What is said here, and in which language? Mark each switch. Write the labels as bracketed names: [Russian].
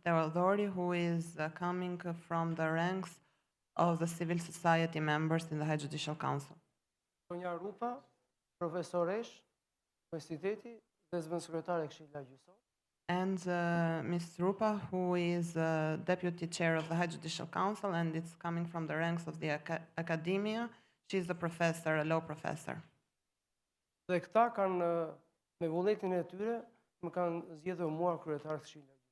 [English] Teodori, who is coming from the ranks of the civil society members in the High Judicial Council. [Albanian] Sonja Rupa, profesoresh, universiteti dhe zëvendësëkretare e Këshillit Lagjësor. [English] And Ms. Rupa, who is deputy chair of the High Judicial Council, and it's coming from the ranks of the academia. She's a professor, a law professor. [Albanian] Dhe këta kanë me vullnetin e tyre më kanë zgjedhur mua kryetar të Këshillit Lagjësor.